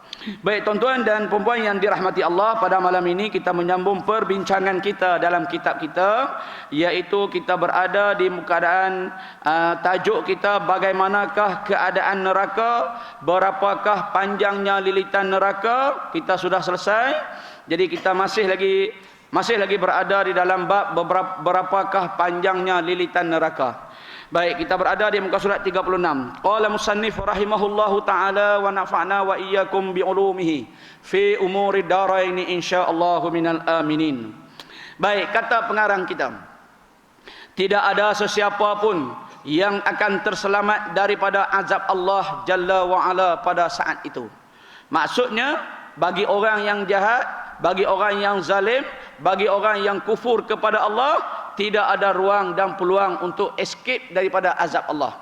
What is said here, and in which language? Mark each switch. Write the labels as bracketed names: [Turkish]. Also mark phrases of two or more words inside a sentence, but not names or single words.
[Malay] Baik tuan-tuan dan puan-puan yang dirahmati Allah, pada malam ini kita menyambung perbincangan kita dalam kitab kita, iaitu kita berada di keadaan tajuk kita, bagaimanakah keadaan neraka, berapakah panjangnya lilitan neraka. Kita sudah selesai. Jadi kita masih lagi berada di dalam bab berapakah panjangnya lilitan neraka. Baik, kita berada di muka surat 36. [Arabic] قال مصنف رحمه الله تعالى ونفعنا وإياكم بعلومه في أمور الدارين إن شاء الله من الآمنين. [Malay] Baik, kata pengarang kita, tidak ada sesiapa pun yang akan terselamat daripada azab Allah [Arabic] جل وعلا [Malay] pada saat itu. Maksudnya, bagi orang yang jahat, bagi orang yang zalim, bagi orang yang kufur kepada Allah, tidak ada ruang dan peluang untuk escape daripada azab Allah.